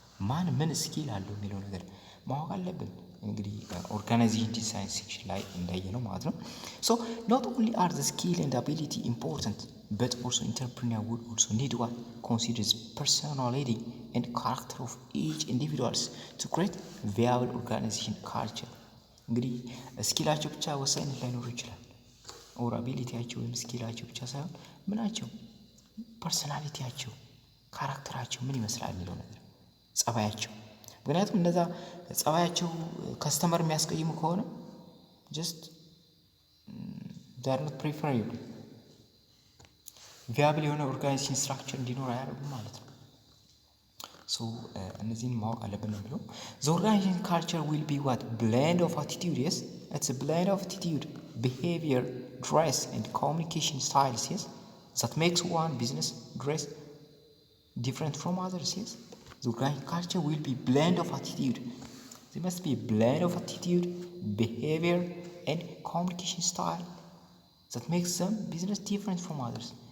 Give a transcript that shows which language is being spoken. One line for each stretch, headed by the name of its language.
Amharic: ማን ምን ስኪል አለው የሚለው ነገር ማወቅ አለብን። እንግዲህ ኦርጋናይዜሽን ዲዛይን ሴክሽን ላይ እንዳየነው ማለት ነው።
English: so not only are the skill and ability important, but also entrepreneur would also need what considers personality and character of each individuals to create viable organization culture.
Amharic: እንግዲህ ስኪላቸው ብቻ ወሳኝነት ላይኖር ይችላል ኦር አቢሊቲያቸው ወይም ስኪላቸው ብቻ ሳይሆን ምናቸው ፐርሰናሊቲያቸው ካራክተራቸው ምን ይመስላል የሚለው ነገር ጸባያቸው። ምክንያቱም እነዛ ጸባያቸው ከስተመር የሚያስቀይሙ ከሆነ
English: just they are not preferable
Amharic: viable የሆነ ኦርጋናይዜሽን ስትራክቸር እንዲኖር አያደርጉም ማለት ነው። ሶ እነዚህን ማወቅ አለብን ነው የሚለው።
English: the organization culture will be what blend of attitude. yes it's a blend of attitude, behavior, dress and communication styles. yes that makes one business dress different from others. yes the organization culture will be blend of attitude. There must be a blend of attitude, behavior and communication style that makes them business different from others.